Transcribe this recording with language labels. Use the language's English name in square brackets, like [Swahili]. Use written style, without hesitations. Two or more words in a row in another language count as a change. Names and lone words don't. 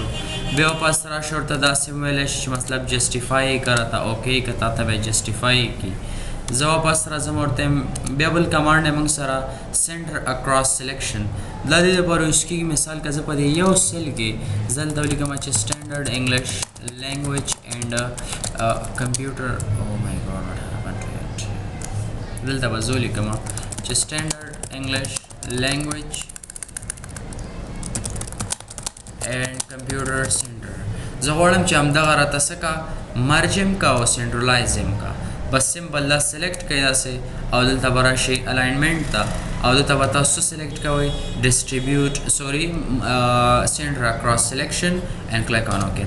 [Pashto] بیا واپس راشي ورته داسې ویلی شي چې مطلب جسټیفای یې که راته اوکې که تا ته به یې جسټیفای یې کړي. زه واپس راځم ورته بیا بل کمانډ دی موږ سره [English] center across selection. [Pashto] دا دې دپاره یوز کېږي مثال که زه په دې یو سیل کې زه هلته ولیکم چې [English] standard English language and computer. Oh my god, what happened to it? [Pashto] دلته به زه لیکم چې [English] standard English language and computer center. [Pashto] زه غواړم چې همدغه راته څه کا مرج هم کا او سنټرلایز هم کا. بس سمپل دا سلیکټ کړئ داسې او دلته به راشئ الاینمنټ ته او دلته به تاسو سلیکټ کوئ [English] distribute center across selection and click on okay.